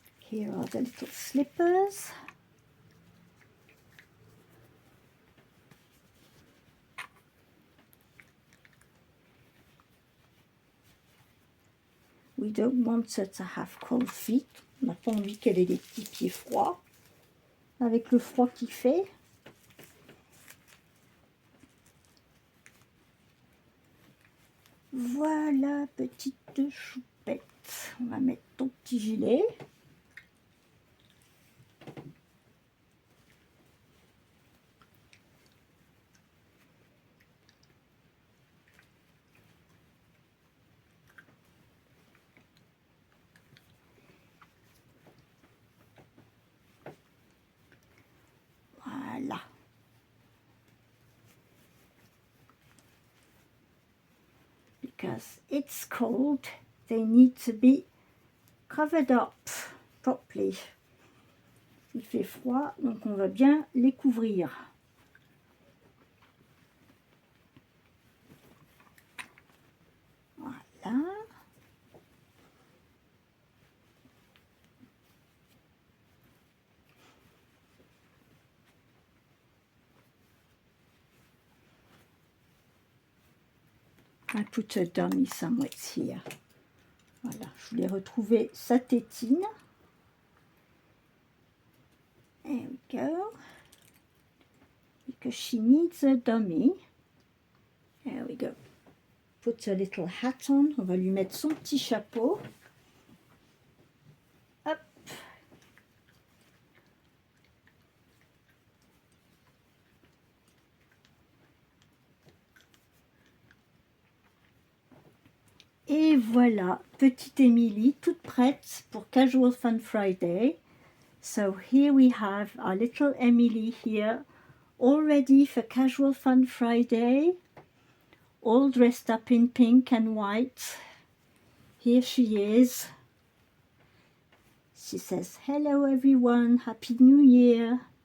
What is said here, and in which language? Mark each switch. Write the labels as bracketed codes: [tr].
[en] Here are the little slippers. We don't want her to have cold feet. [fr] On n'a pas envie qu'elle ait des petits pieds froids. Avec le froid qu'il fait. Voilà, petite choupette. On va mettre ton petit gilet. Voilà. [en] Because it's cold, they need to be covered up properly. [fr] Il fait froid, donc on va bien les couvrir. Voilà. [en] I put a dummy somewhere here. [fr] Voilà, je voulais retrouver sa tétine. [en] There we go. Because she needs a dummy. There we go. Put a little hat on. [fr] On va lui mettre son petit chapeau. Hop. Et voilà, petite Emily, toute prête pour Casual Fun Friday. [en] So here we have our little Emily here, all ready for Casual Fun Friday, all dressed up in pink and white. Here she is. She says, hello everyone, Happy New Year.